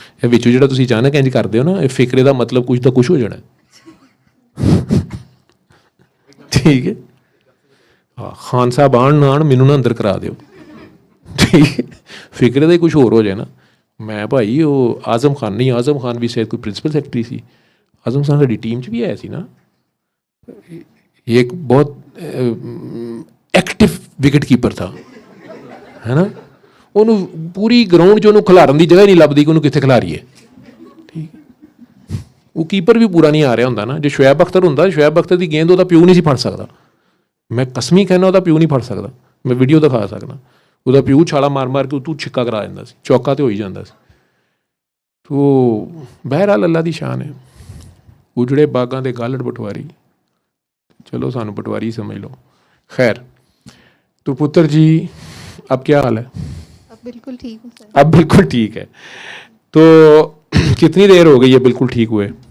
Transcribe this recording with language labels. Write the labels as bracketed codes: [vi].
[pa] ਵਿੱਚੋਂ ਜਿਹੜਾ ਤੁਸੀਂ ਅਚਾਨਕ ਇੰਜ ਕਰਦੇ ਹੋ ਨਾ, ਇਹ ਫਿਕਰੇ ਦਾ ਮਤਲਬ ਕੁਝ ਤਾਂ ਕੁਝ ਹੋ ਜਾਣਾ, ਠੀਕ ਹੈ। ਹਾਂ, ਖਾਨ ਸਾਹਿਬ ਆਣ ਨਾ ਆਣ ਮੈਨੂੰ ਨਾ ਅੰਦਰ ਕਰਾ ਦਿਓ, ਠੀਕ ਹੈ। ਫਿਕਰੇ ਦਾ ਹੀ ਕੁਝ ਹੋਰ ਹੋ ਜਾਏ ਨਾ। ਮੈਂ ਭਾਈ ਉਹ ਆਜ਼ਮ ਖਾਨ ਨਹੀਂ, ਆਜ਼ਮ ਖਾਨ ਵੀ ਸ਼ਾਇਦ ਕੋਈ ਪ੍ਰਿੰਸੀਪਲ ਸੈਕਟਰੀ ਸੀ, ਆਜ਼ਮ ਖਾਨ ਸਾਡੀ ਟੀਮ 'ਚ ਵੀ ਆਇਆ ਸੀ ਨਾ। ਇਹ ਇੱਕ ਬਹੁਤ ਐਕਟਿਵ ਵਿਕਟ ਕੀਪਰ था, है ना। ਉਹਨੂੰ ਪੂਰੀ ਗਰਾਊਂਡ 'ਚ ਉਹਨੂੰ ਖਿਲਾਰਨ ਦੀ ਜਗ੍ਹਾ ਨਹੀਂ ਲੱਭਦੀ ਕਿ ਉਹਨੂੰ ਕਿੱਥੇ ਖਿਲਾਰੀਏ, ਠੀਕ। ਉਹ ਕੀਪਰ ਵੀ ਪੂਰਾ ਨਹੀਂ ਆ ਰਿਹਾ ਹੁੰਦਾ ਨਾ। ਜੇ ਸ਼ੁਐਬ ਅਖਤਰ ਹੁੰਦਾ, ਸ਼ੁਐਬ ਅਖਤਰ ਦੀ ਗੇਂਦ ਉਹਦਾ ਪਿਓ ਨਹੀਂ ਸੀ ਫੜ ਸਕਦਾ। ਮੈਂ ਕਸਮੀ ਕਹਿੰਦਾ ਉਹਦਾ ਪਿਓ ਨਹੀਂ ਫੜ ਸਕਦਾ, ਮੈਂ ਵੀਡੀਓ ਦਿਖਾ ਸਕਦਾ। ਉਹਦਾ ਪਿਓ ਛਾਲਾ ਮਾਰ ਮਾਰ ਕੇ ਤੂੰ ਛਿੱਕਾ ਕਰਾ ਜਾਂਦਾ ਸੀ, ਚੌਕਾ ਤੇ ਹੋ ਹੀ ਜਾਂਦਾ ਸੀ। ਤੋ ਬਹਿਰਹਾਲ ਅੱਲਾ ਦੀ ਸ਼ਾਨ ਹੈ। ਉਜੜੇ ਬਾਗਾਂ ਦੇ ਗਾਲੜ ਪਟਵਾਰੀ, चलो सानू पटवारी समझ लो। [hi] खैर, तो पुत्र जी अब क्या हाल है? अब बिल्कुल ठीक हूँ सर। अब बिल्कुल ठीक है। तो कितनी देर हो गई है बिल्कुल ठीक हुए?